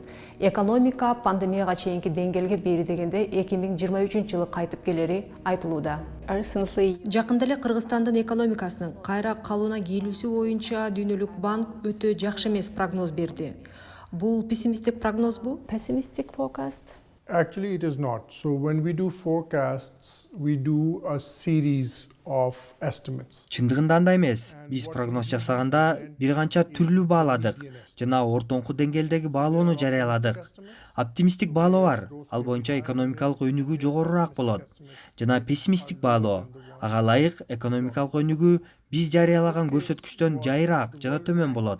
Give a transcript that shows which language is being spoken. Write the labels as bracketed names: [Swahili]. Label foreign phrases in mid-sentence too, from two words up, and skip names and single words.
[Kyrgyz] Экономика пандемияга чейинки деңгээлге бери дегенде 2023 жылы кайтып келери айтылууда. Жакында эле Кыргызстандын экономикасынын кайра калууна келүүсү боюнча Дүйнөлүк банк өтө жакшы эмес прогноз берди. Бул пессимисттик прогнозбу? [English] Pessimistic forecast? Actually, it is not. So when we do forecasts, we do a series of estimates. [Kyrgyz] Чындыгында андай эмес. Биз прогноз жасаганда бир канча түрлүү бааладык жана ортоңку деңгээлдеги баалоону жарыяладык. Оптимисттик баалоо бар, ал боюнча экономикалык өнүгүү жогорураак болот. Жана пессимисттик баалоо, ага ылайык экономикалык өнүгүү биз жарыялаган көрсөткүчтөн жайыраак жана төмөн болот.